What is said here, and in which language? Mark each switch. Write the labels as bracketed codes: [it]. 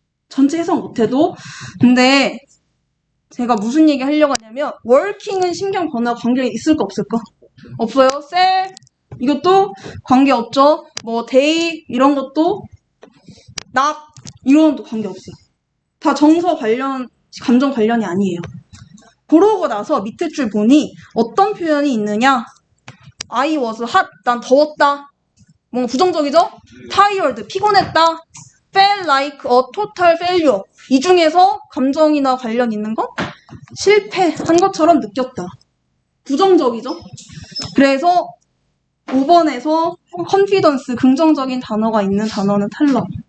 [ko] 전체 해석 못해도. 근데 제가 무슨 얘기 하려고 하냐면 working은 신경 변화 관계 있을까 없을까? 없어요. cell 이것도 관계 없죠. 뭐 day 이런 것도 knock 이런 것도 관계 없어요. 다 정서 관련, 감정 관련이 아니에요. 그러고 나서 밑에 줄 보니 어떤 표현이 있느냐? [en] I was hot, [ko] 난 더웠다. 뭔가 부정적이죠? tired, 피곤했다. [en] felt like a total failure. [ko] 이 중에서 감정이나 관련 있는 거? 실패한 것처럼 느꼈다. 부정적이죠? 그래서 5번에서 confidence, 긍정적인 단어가 있는 단어는 탈락.